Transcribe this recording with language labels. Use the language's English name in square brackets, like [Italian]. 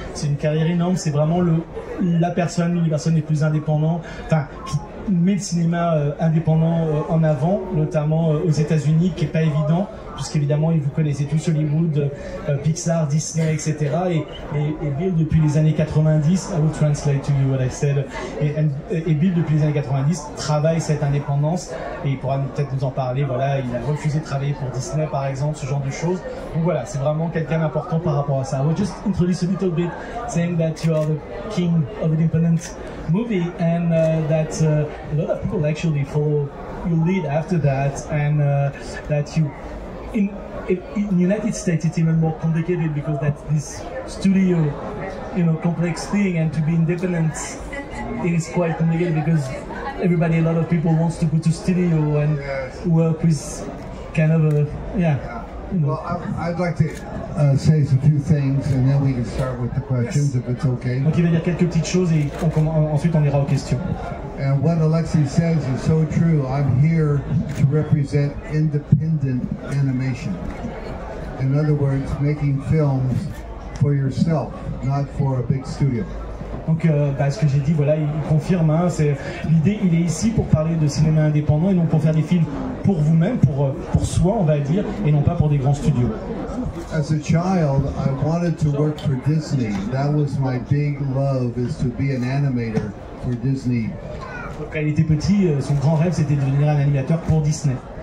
[French] C'est une carrière énorme, c'est vraiment une des personnes les plus indépendantes, enfin qui met le cinéma indépendant en avant, notamment aux États-Unis, qui est pas évident, puisqu'évidemment vous connaissez tous Hollywood, Pixar, Disney, etc. Et Bill depuis les années 90, [English] I will translate to you what I said. [French] Et Bill depuis les années 90 travaille cette indépendance et il pourra peut-être nous en parler. Voilà, il a refusé de travailler pour Disney par exemple, ce genre de choses. Donc voilà, c'est vraiment quelqu'un d'important par rapport à ça. [English] I will just introduce a little bit, saying that you are the king of independent movie and that a lot of people actually follow your lead after that, and that you in United States it's even more complicated because that's this studio, complex thing, and to be independent is quite complicated because a lot of people wants to go to studio and work with kind of a Well, I'd like to say a few things, and then we can start with the questions, if it's okay. [French] Donc il va dire quelques petites choses et ensuite on ira aux questions. [English] And what Alexi says is so true. I'm here to represent independent animation. In other words, making films for yourself, not for a big studio. [French] Donc, ce que j'ai dit, voilà, il confirme. Hein, c'est l'idée. Il est ici pour parler de cinéma indépendant et non pour faire des films pour vous-même, pour soi, on va dire, et non pas pour des grands studios. [English] As a child, I wanted to work for Disney. That was my big love, is to be an animator for Disney. [French] Donc, quand il était petit, son grand rêve, c'était de devenir un animateur pour Disney.